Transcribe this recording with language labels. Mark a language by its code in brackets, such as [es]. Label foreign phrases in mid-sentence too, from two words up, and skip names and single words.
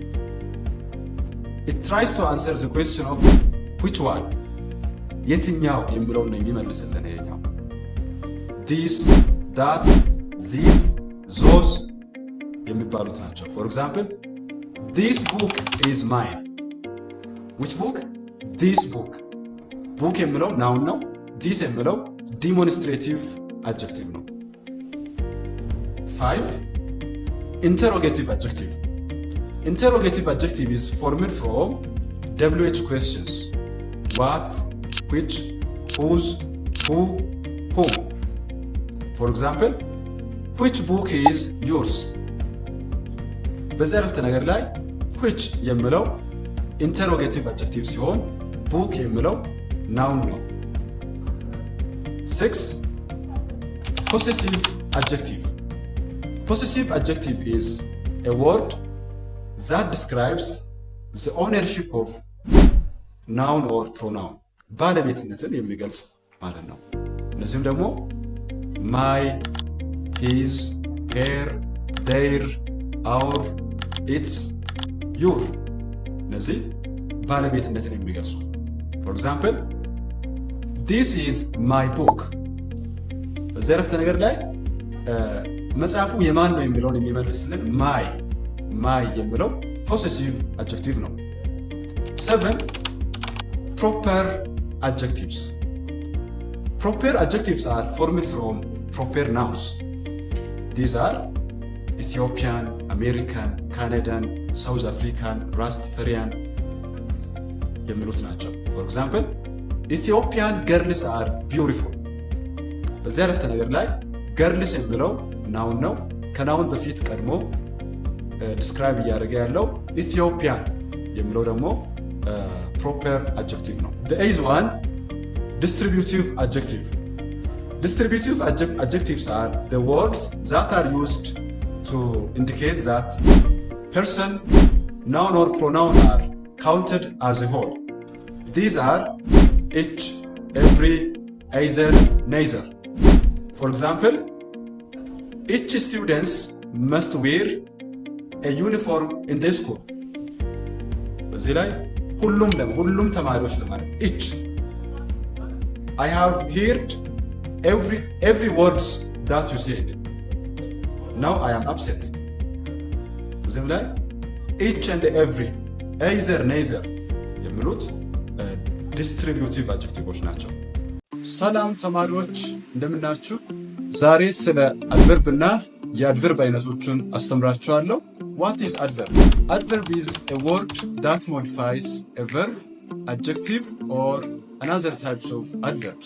[en] It tries to answer the question of which one. [am] የትኛው የሚለውን ነው የሚመልስልን ይሄኛው። [en] this, that, these, those [am] የሚባሉት ናቸው። [en] For example, this book is mine. which book? this book. book የሚለው noun ነው። this የሚለው demonstrative adjective ነው። 5. Interrogative adjective. Interrogative adjective is formed from WH questions. What, which, whose, who, whom. For example, which book is yours? [am] በዚህ አረፍተ ነገር ላይ which የሚለው [en] interrogative adjective [am] ሲሆን book የሚለው noun ነው። 6. [en] Possessive adjective. Possessive adjective is a word that describes the ownership of noun or pronoun. [am] ባለቤትነትን የሚገልጽ ማለት ነው። እነዚህም ደግሞ [en] my, his, her, their, our, its, your [am] እነዚህ ባለቤትነትን የሚገልጹ። [en] For example, this is my book. [am] በዚህ አረፍተ ነገር ላይ መጽሐፉ የማን ነው የሚለውን የሚመልስልን my የሚለው [en] possessive adjective [am] ነው። 7. [en] Proper adjectives. Proper adjectives are formed from proper nouns. These are Ethiopian, American, Canadian, South African, Rastafarian [am] የሚሉት ናቸው። [en] For example, Ethiopian girls are beautiful. [am] በዚህ አረፍተ ነገር ላይ girls የሚለው ናውን ነው። ከናውን በፊት ቀድሞ ዲስክራይብ እያደረገ ያለው ኢትዮጵያን የሚለው ደግሞ [en] proper adjective [am] ነው። [en] the eighth one distributive adjective. Distributive adjectives are the words that are used to indicate that person, noun or pronoun are counted as a whole. These are each, every, either, neither. For example, each students must wear a uniform in their school. [am] እዚህ ላይ ሁሉም ተማሪዎች ለማለት each. [en] I have heard every words that you said. Now I am upset. [am] እዚህም ላይ [en] each and every, either, neither [am] የሚሉት [en] distributive adjectives [am] ናቸው። ሰላም ተማሪዎች እንደምናችሁ። ዛሬ ስለ አድቨርብ እና የአድቨርብ አይነቶችን አስተምራችኋለሁ። [en] What is adverb? Adverb is a word that modifies a verb, adjective, or another types of adverbs.